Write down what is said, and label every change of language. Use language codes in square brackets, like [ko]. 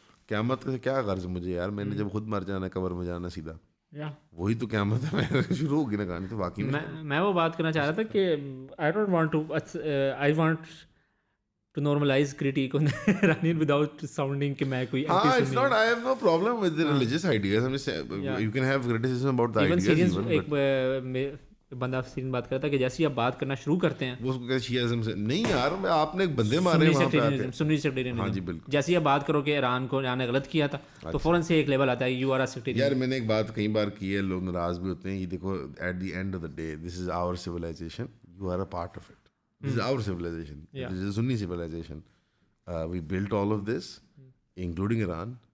[ur] قیامت سے کیا غرض مجھے یار, میں نے جب خود مر جانا قبر میں جانا سیدھا, وہی تو قیامت ہے. شروع ہوگی نا کہانی تو واقعی میں وہ بات کرنا چاہ رہا تھا کہ [en] I want to normalize critique on Iranian without sounding [ur] کہ میں کوئی [en] it's not, I have no problem with the religious ideas. I'm just saying, you can have criticism about the ideas even. [ur] ایک بندہ سیرین بات کرتا ہے کہ جیسے آپ بات کرنا شروع کرتے ہیں وہ کہتے شیعزم سے نہیں یار, میں آپ نے ایک بندے مارے وہاں پہ آ کے سنی سیکٹیرینزم. ہاں جی بالکل. جیسے آپ بات کرو کہ ایران کو ایران نے غلط کیا تھا تو فوراً سے ایک لیول آتا ہے [en] You are a sectarian. [ur] یار میں نے ایک بات کئی بار کی ہے, لوگ ناراض بھی ہوتے ہیں. یہ دیکھو [en] At the end of the day this is our civilization, you are a part of it. This is our civilization, this is Sunni civilization. We built all of this, including Iran.